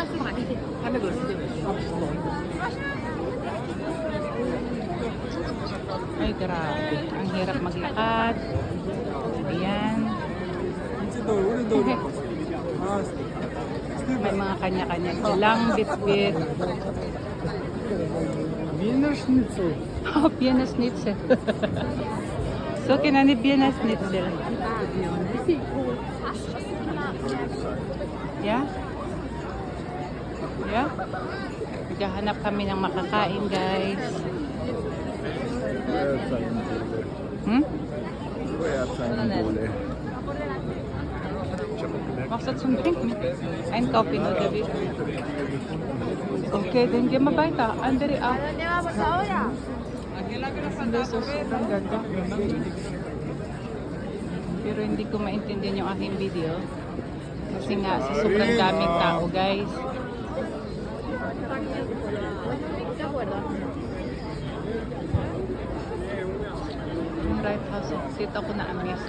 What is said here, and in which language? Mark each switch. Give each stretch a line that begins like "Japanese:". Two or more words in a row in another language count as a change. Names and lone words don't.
Filipino: Ay, grabe. Ang hirap maglakad. Ayan. May mga kanya-kanya silang bit-bit.
German: Wiener Schnitzel.
English: Oh, Vienna Schnitzel.
Filipino: So, kinani Vienna Schnitzel.
English: Yeah? Yeah?
Filipino: Naghahanap kami ng makakain, guys. Hmm?
German: Machst du zum Trinken? Ein Kaffee nur, David. Okay, dann gehen wir weiter. Andere auch. So,
Filipino: sobrang ganda. Pero hindi ko maintindihan yung aking video. Kasi nga, sa sobrang daming tao, guys. Yung
English: right house,
Filipino: dito ako na-amaze.